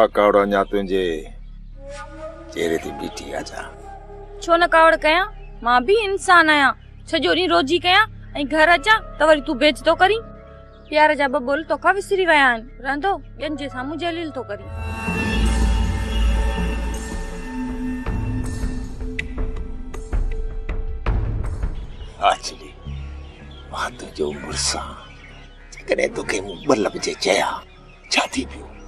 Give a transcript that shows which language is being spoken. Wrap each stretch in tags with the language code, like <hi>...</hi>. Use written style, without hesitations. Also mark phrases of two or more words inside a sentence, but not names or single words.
<sd>कावड़ अञा तुंहिंजे चेहरे ते बीठी आजा। छो न कावड़ कयां? मां भी इंसान आहियां। सॼो ॾींहुं रोजी कयां ऐं घर अचां त वरी तूं बेच तो करी। प्यार जा ॿ बोल तोखां विसरी विया आहिनि। रहंदो ॿियनि जे साम्हूं जलील तो करी। आचली मां तुंहिंजो मुड़ुसां जेकॾहिं तोखे मूं ॿ लफ़्ज़ चया छा थी पियो?</sd>